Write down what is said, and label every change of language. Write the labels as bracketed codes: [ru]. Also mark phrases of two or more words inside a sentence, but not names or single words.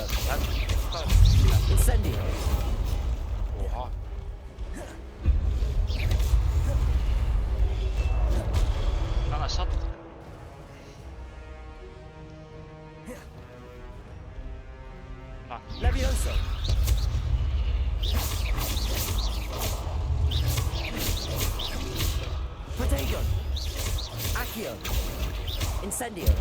[tr] Incendio. Oha. Lan aşağı atladık. Lan. Levioso. Potato. Accio. Incendio.